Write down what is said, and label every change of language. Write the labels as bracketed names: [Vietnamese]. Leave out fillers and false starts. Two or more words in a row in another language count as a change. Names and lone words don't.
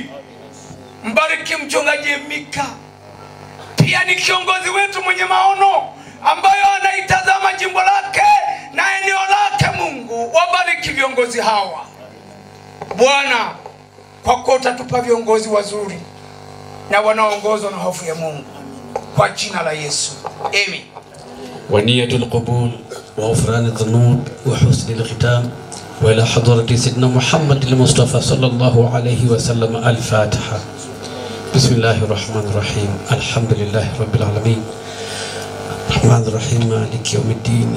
[Swahili] Mbariki mchungaji Mika, pia ni kiongozi wetu mwenye maono ambayo anaitazama jimbo lake na eneo lake. Mungu wabariki viongozi hawa Bwana, kwa kuwa utatupa viongozi wazuri na wanaongozwa na hofu ya Mungu, kwa jina la Yesu, amen. [Arabic] ونية القبول وغفران الذنوب وحسن الختام وإلى حضرة سيدنا محمد المصطفى صلى الله عليه وسلم. الفاتحة. بسم الله الرحمن الرحيم. الحمد لله رب العالمين الرحمن الرحيم مالك يوم الدين.